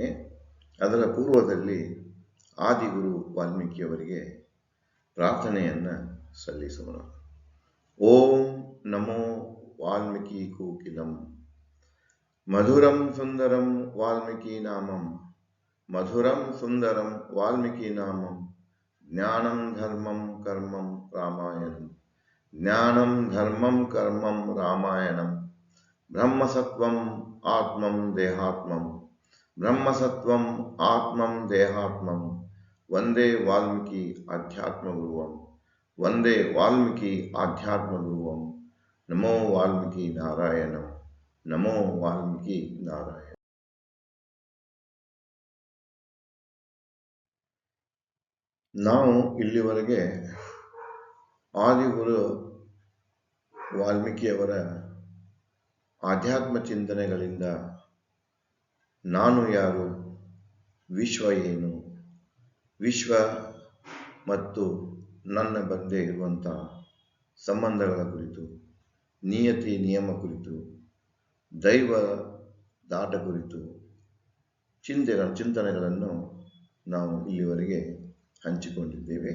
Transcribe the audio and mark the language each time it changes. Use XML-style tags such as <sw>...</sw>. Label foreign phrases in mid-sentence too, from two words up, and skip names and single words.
<kn>ಅದರ ಪೂರ್ವದಲ್ಲಿ ಆದಿಗುರು ವಾಲ್ಮೀಕಿಯವರಿಗೆ ಪ್ರಾರ್ಥನೆಯನ್ನು ಸಲ್ಲಿಸೋಣ.</kn> <sa>ಓಂ ನಮೋ ವಾಲ್ಮೀಕಿ ಕೋಕಿಲಂ ಮಧುರಂ ಸುಂದರಂ ವಾಲ್ಮೀಕಿ ನಾಮಂ ಮಧುರಂ ಸುಂದರಂ ವಾಲ್ಮೀಕಿ ನಾಮಂ ಜ್ಞಾನಂ ಧರ್ಮಂ ಕರ್ಮಂ ರಾಮಾಯಣಂ ಜ್ಞಾನಂ ಧರ್ಮಂ ಕರ್ಮಂ ರಾಮಾಯಣಂ ಬ್ರಹ್ಮಸತ್ವಂ ಆತ್ಮಂ ದೇಹಾತ್ಮಂ ಬ್ರಹ್ಮಸತ್ವಂ ಆತ್ಮಂ ದೇಹಾತ್ಮಂ ವಂದೇ ವಾಲ್ಮೀಕಿ ಅಧ್ಯಾತ್ಮಗುರುವಂ ವಂದೇ ವಾಲ್ಮೀಕಿ ಅಧ್ಯಾತ್ಮಗುರುವಂ ನಮೋ ವಾಲ್ಮೀಕಿ ನಾರಾಯಣಂ ನಮೋ ವಾಲ್ಮೀಕಿ ನಾರಾಯಣ.</sa> <kn>ನಾವು ಇಲ್ಲಿವರೆಗೆ ಆದಿಗುರು ವಾಲ್ಮೀಕಿಯವರ ಆಧ್ಯಾತ್ಮ ಚಿಂತನೆಗಳಿಂದ ನಾನು ಯಾರು, ವಿಶ್ವ ಏನು, ವಿಶ್ವ ಮತ್ತು ನನ್ನ ಮಧ್ಯೆ ಇರುವಂಥ ಸಂಬಂಧಗಳ ಕುರಿತು, ನಿಯತಿ ನಿಯಮ ಕುರಿತು, ದೈವ ದಾಟ ಕುರಿತು ಚಿಂತನೆಗಳನ್ನು ನಾವು ಇಲ್ಲಿವರೆಗೆ ಹಂಚಿಕೊಂಡಿದ್ದೇವೆ.</kn>